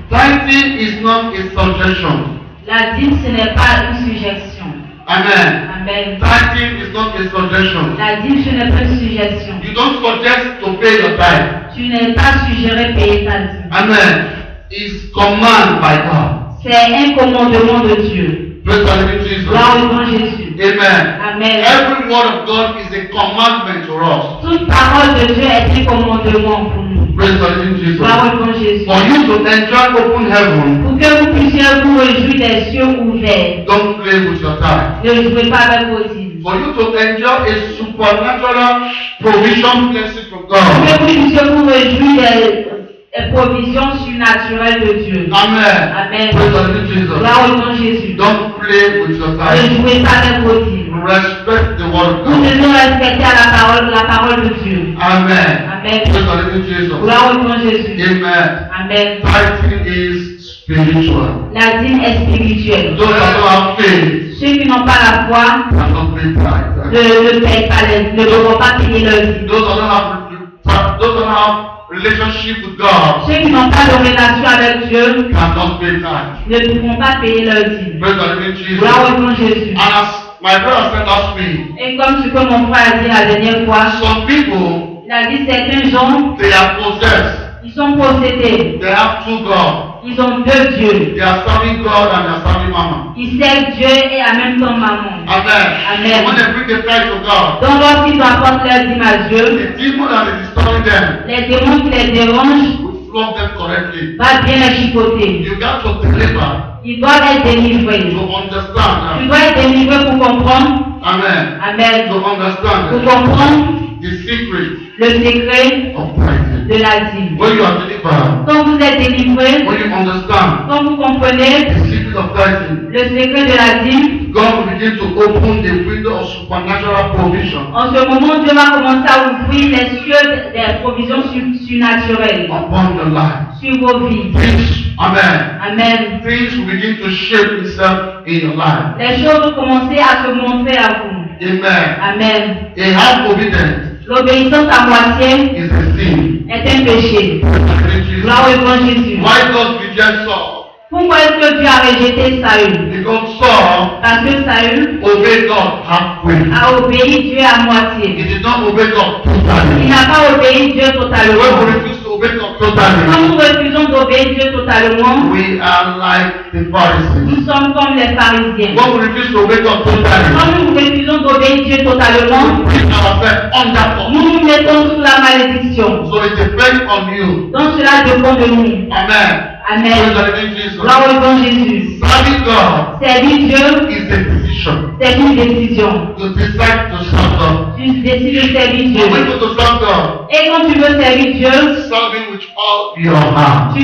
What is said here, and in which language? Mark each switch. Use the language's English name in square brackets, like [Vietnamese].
[English] Tithing is not a suggestion. [French] La dîme, ce n'est pas une suggestion. [English] Amen. [French] Amen. [English] Tithing is not a suggestion. [French] La dîme, ce n'est pas une suggestion. [English] You don't suggest to pay your tithe. [French] Tu n'es pas suggéré payer ta dîme. [English] Amen. It's command by God. [French] C'est un commandement de Dieu. [English] Praise the Lord Jesus. [French] Gloire au bon Jésus. [English] Amen. [French] Amen. [English] Every word of God is a commandment to us. [French] Toute parole de Dieu est un commandement pour nous. [English] Praise the Lord Jesus. [French] Gloire au bon Jésus. [English] For you to enjoy open heaven, [French] Pour que vous puissiez vous réjouir des cieux ouverts. [English] don't play with your tithe. [French] Ne jouez pas avec vos dîmes. [English] For you to enjoy a supernatural provision blessing from [French] Pour [English] God. [French] que vous puissiez vous réjouir des provisions surnaturelles de Dieu. [English] Amen. [French] Amen. [English] Praise the Lord Jesus. [French] Gloire au bon Jésus. [English] Don't play with your [French] Ne [English] tithe. [French] jouez pas avec vos dîmes. [English] Respect the word of [French] Nous [English] God. [French] devons respecter la parole de Dieu. [English] Amen. [French] Amen. [English] Praise the Lord Jesus. [French] Gloire au bon Jésus. [English] Amen. [French] Amen. [English] Tithing is spiritual. [French] La dîme est spirituelle. [English] Those that don't have faith [French] Ceux qui n'ont pas la foi [English] cannot pay tithe. [French] ne payent pas ne devront pas payer leur dîme. [English] Those that don't have relationship with God [French] Ceux qui n'ont pas de relation avec Dieu [English] cannot pay tithe. [French] ne pourront pas payer leur dîme. [English] Praise the Lord Jesus. [French] Gloire au bon Jésus. [English] And as my brother said last week, [French] Et comme ce que mon frère a dit la dernière fois, [English] some people [French] il a dit certains gens, [English] they are possessed. [French] ils sont possédés. [English] They have two gods. [French] Ils ont deux dieux. [English] They are serving God and they are serving Mammon. [French] Ils servent Dieu et en même temps Mammon. [English] Amen. [French] Amen. [English] When they bring the tithe to God, [French] Donc lorsqu'ils apportent leur dîme à Dieu, [English] the demon that is disturbing them [French] les démons qui les dérangent [English] will flog them correctly. [French] va bien les chicoter. [English] You got to deliver [French] Ils doivent être délivrés. [English] to understand. [French] Tu dois être délivré pour comprendre. [English] Amen. [French] Amen. [English] To [French] Pour [English] understand [French] comprendre [English] the secret [French] le secret [English] of tithing. [French] de la dîme. [English] When you are delivered, [French] Quand vous êtes délivré, [English] when you understand [French] quand vous comprenez [English] the secret of tithing, [French] le secret de la dîme, [English] God will begin to open the window of supernatural provision [French] en ce moment, Dieu va commencer à ouvrir les cieux des provisions surnaturelles [English] upon your life. [French] sur vos vies. [English] Things, amen. [French] Amen. [English] Things will begin to shape itself in your life. [French] Les choses vont commencer à se montrer à vous. [English] Amen. [French] Amen. [English] A half obedience [French] L'obéissance à moitié [English] is a sin. [French] est un péché. Gloire au grand Jésus. [English] Why God reject Saul? [French] Pourquoi est-ce que Dieu a rejeté Saül? [English] Because Saul [French] Parce que Saül [English] obeyed God halfway. [French] a obéi Dieu à [English] He [French] moitié. [English] did not obey God [French] Il [English] totally. [French] n'a pas obéi Dieu [English] When we [French] totalement. [English] refuse to obey God [French] Quand [English] totally, [French] nous refusons d'obéir Dieu totalement, [English] we are like the Pharisees. [French] nous sommes comme les pharisiens. [English] When we refuse to obey God [French] Quand [English] totally, [French] nous refusons d'obéir Dieu totalement, [English] we put ourselves under God. [French] nous nous mettons sous la malédiction. [English] So it depends on you. [French] Donc cela dépend de nous. [English] Amen. Praise [French] Amen. [English] the living Jesus. [French] Gloire au grand Jésus. [English] Serving God [French] Servir Dieu, [English] is a decision. [French] c'est une décision. [English] You decide to serve God. [French] Tu décides de servir [English] And when [French] Dieu. [English] you go to serve God, [French] Et quand tu veux servir Dieu, [English] serve Him with all your heart.